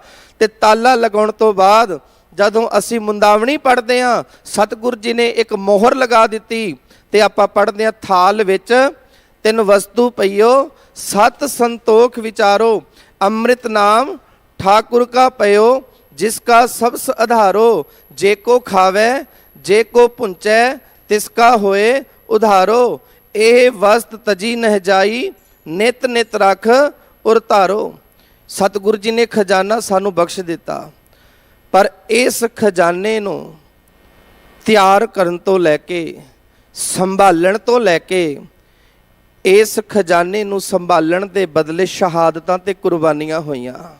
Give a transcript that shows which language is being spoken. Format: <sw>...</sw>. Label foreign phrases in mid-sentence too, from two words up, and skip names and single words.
<pa>ਤੇ ਤਾਲਾ ਲਗਾਉਣ ਤੋਂ ਬਾਅਦ ਜਦੋਂ ਅਸੀਂ ਮੁੰਦਾਵਣੀ ਪੜ੍ਹਦੇ ਹਾਂ, ਸਤਿਗੁਰ ਜੀ ਨੇ ਇੱਕ ਮੋਹਰ ਲਗਾ ਦਿੱਤੀ। ਤੇ ਆਪਾਂ ਪੜ੍ਹਦੇ ਹਾਂ, ਥਾਲ ਵਿੱਚ ਤਿੰਨ ਵਸਤੂ ਪਈਓ, ਸਤ ਸੰਤੋਖ ਵਿਚਾਰੋ, ਅੰਮ੍ਰਿਤ ਨਾਮ ਠਾकुर ਕਾ ਪਯੋ, ਜਿਸਕਾ ਸਬਸ ਆਧਾਰੋ, ਜੇ ਕੋ ਖਾਵੇ ਜੇ ਕੋ ਪੁੰਚੈ, ਤਿਸਕਾ ਹੋਏ ਉਧਾਰੋ। ਇਹ ਵਸਤ ਤਜੀ ਨਹਿ ਜਾਈ, ਨਿਤ ਨਿਤ ਰੱਖ ਉਰ ਧਾਰੋ। ਸਤਿਗੁਰ ਜੀ ਨੇ ਖਜ਼ਾਨਾ ਸਾਨੂੰ ਬਖਸ਼ ਦਿੱਤਾ, ਪਰ ਇਸ ਖਜ਼ਾਨੇ ਨੂੰ ਤਿਆਰ ਕਰਨ ਤੋਂ ਲੈ ਕੇ, ਸੰਭਾਲਣ ਤੋਂ ਲੈ ਕੇ, ਇਸ ਖਜ਼ਾਨੇ ਨੂੰ ਸੰਭਾਲਣ ਦੇ ਬਦਲੇ ਸ਼ਹਾਦਤਾਂ ਤੇ ਕੁਰਬਾਨੀਆਂ ਹੋਈਆਂ।</pa>